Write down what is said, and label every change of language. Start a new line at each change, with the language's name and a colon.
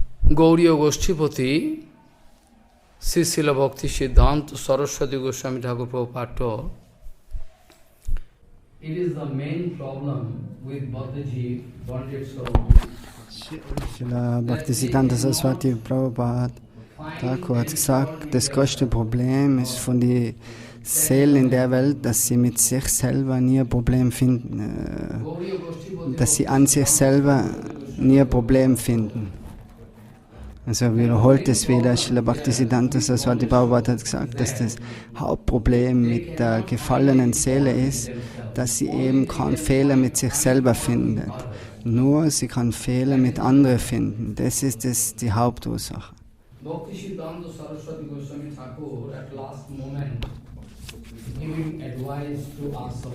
English: Gauriya Goshtipati, Srila Bhakti Siddhanta Saraswati Goswami Thakur Prabhupada told, it is the main problem with Bhakti bonded soul.
German: Srila Bhaktisiddhanta Saraswati Prabhupada Thakur hat gesagt, das größte Problem ist von den Seelen in der Welt, dass sie mit sich selber nie ein Problem finden, dass sie an sich selber nie ein Problem finden. Also wiederholt es wieder, Srila Bhaktisiddhanta Saraswati Prabhupada hat gesagt, dass das Hauptproblem mit der gefallenen Seele ist, dass sie eben keinen Fehler mit sich selber findet. Nur sie kann Fehler mit anderen finden. Das ist die Hauptursache.
English: Bhaktisiddhanta Saraswati Goswami Thakur at last moment giving advice to us.